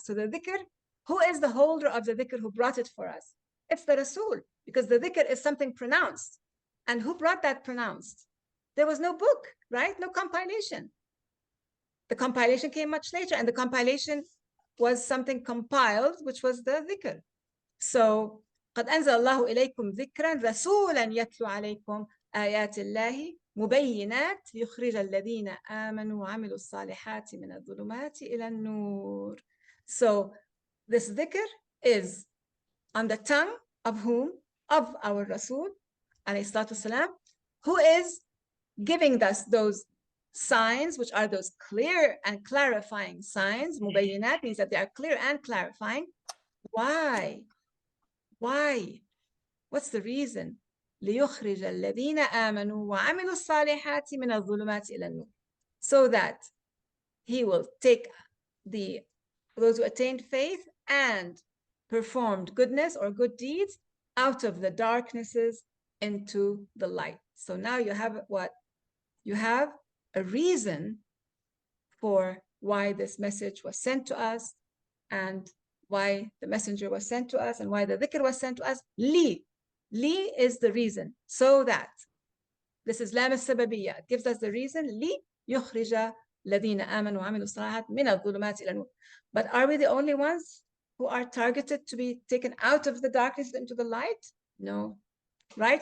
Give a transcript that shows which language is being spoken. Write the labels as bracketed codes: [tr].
[en] So the dhikr, who is the holder of the dhikr who brought it for us? It's the Rasul, because the dhikr is something pronounced. And who brought that pronounced? There was no book, right? No compilation. The compilation came much later, and the compilation was something compiled, which was the dhikr. [ar] So قد أنزل الله إليكم ذكرا رسولا يتلو عليكم آيات الله مبينات ليخرج الذين آمنوا وعملوا الصالحات من الظلمات إلى النور. [en] So this dhikr is on the tongue of whom? Of our Rasul alayhi salatu wasalam, who is giving us those signs, which are those clear and clarifying signs. Mubayyinat means that they are clear and clarifying. Why? Why? What's the reason? [ar] ليخرج الذين آمنوا وعملوا الصالحات من الظلمات إلى النور. [en] So that he will take those who attained faith and performed goodness or good deeds out of the darknesses into the light. So now you have what? You have a reason for why this message was sent to us, and why the messenger was sent to us, and why the dhikr was sent to us. Li is the reason, so that. This is لام السببية. It gives us the reason [ar] ليخرج الذين آمنوا وعملوا الصالحات من الظلمات إلى النور. [en] But are we the only ones who are targeted to be taken out of the darkness into the light? No. Right?